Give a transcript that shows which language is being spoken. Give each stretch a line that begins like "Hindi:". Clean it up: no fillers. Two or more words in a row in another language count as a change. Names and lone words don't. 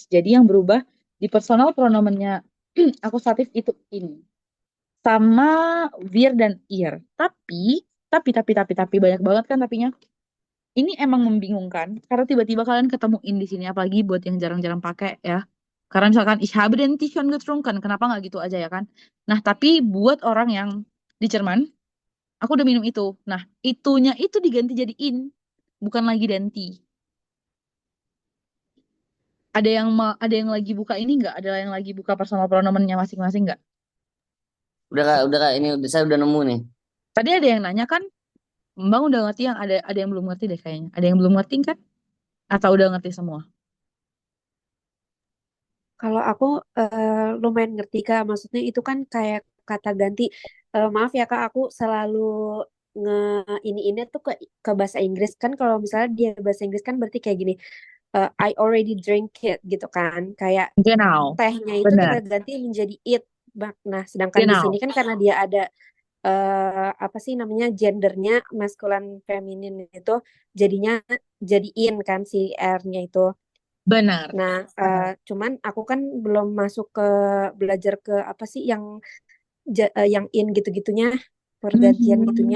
Indonesian: Jadi yang berubah di personal pronomennya akusatif itu in. Sama wir dan ir. Tapi banyak banget kan tapinya. Ini emang membingungkan karena tiba-tiba kalian ketemu in di sini apalagi buat yang jarang-jarang pakai ya. Karena misalkan
German: ich habe den Tee schon getrunken,
Indonesian: kenapa nggak gitu aja ya kan? Nah, tapi buat orang yang di Jerman, aku udah minum itu. Nah, itunya itu diganti jadi in, bukan lagi
German: den Tee.
Indonesian: Ada yang lagi buka ini nggak? Ada yang lagi buka personal pronomennya masing-masing nggak? Udah Kak, ini saya udah nemu nih. Tadi ada yang nanya kan, Bang udah ngerti, yang ada yang belum ngerti deh kayaknya. Ada yang belum ngerti kan? Atau udah ngerti semua? Kalau aku lumayan ngerti Kak, maksudnya itu kan kayak kata ganti. Maaf ya Kak, aku selalu nge ini tuh ke bahasa Inggris kan. Kalau misalnya dia bahasa Inggris kan berarti kayak gini,
English: I already drink it
Indonesian: gitu kan. Kayak Genau, tehnya itu kita benar. ganti menjadi it. Nah, sedangkan di sini Genau, kan karena dia ada apa sih namanya gendernya masculine feminin itu jadinya jadi in kan si R-nya itu. benar. Nah, cuman aku kan belum masuk ke belajar ke apa sih yang yang in gitu-gitunya, pergantian gitunya.